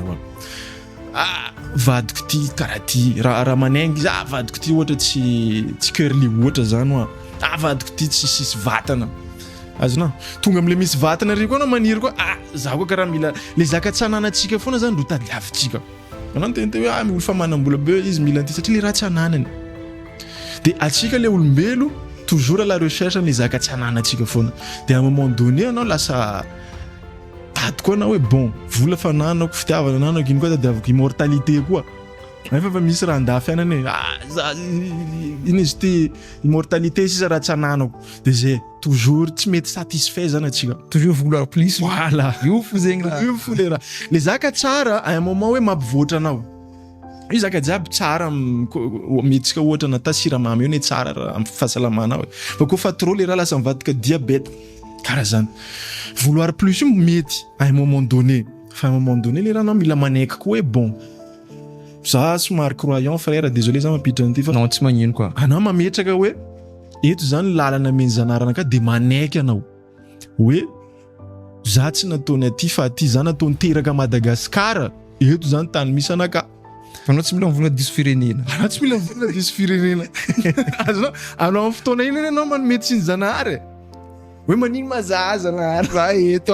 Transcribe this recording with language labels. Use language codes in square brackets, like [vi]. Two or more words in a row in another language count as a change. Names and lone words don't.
[mg] vadiko ty karaha ty raha manaingy izy vadiko ty ohatra tsy curly ohatra zany oa vadiko ty tsy sisy vatana azonao tonga am'le misy vatana ry koa anao maniry koa za koa karaha mila le zaka tsy ananantsika foana zany ro tadiavintsika anao tente hoe olo fa manambola be izy mila an'ity satria le raha tsy ananany de atsika le olombelo [fr] toujours à la recherche les [mg] zaka tsy ananantsika foana de [fr] à un moment donné [mg] anao lasa tady koa anao hoe bon vola fa nanako fitiavana nanako ino koa tadiaviko immortalité koa nefa misy raha andafy anany hoe ino izy ty immortalité sisa raha tsy ananako de zay toujours tsy mety satisfait zany atsika [fr] toujours vouloir plus voilà [mg] io fo zegny raha io fo le raha le zaka tsara [fr] à un moment [mg] hoe mampivoatra anao io zaka jiaby tsara metsika ohatra nata siramamy io ne tsara raha amin'ny fahasalamana hoe fa koa fa trop le raha lasa mivadika diabète karaha zany [fr] vouloir plus [mg] io mety [fr] à un moment donné [mg] fa [fr] à un moment donné [mg] le raha anao mila manaiky koa hoe bon za somary [fr] croyant frère désolé [mg] za mampiditra an'ity fa non tsy magnino koa anao mametraka hoe eto zany lalana meny zanarana ka de manaiky anao hoe za tsy nataony aty fa aty za nataony teraka Madagasikara eto zany tany misy anaka anao tsy mila mivola diso firenena anao tsy mila mivola diso firenena azonao anao amin'ny fotoana iny anao manome tsiny zanahary hoe manino mazaza zanahary raha eto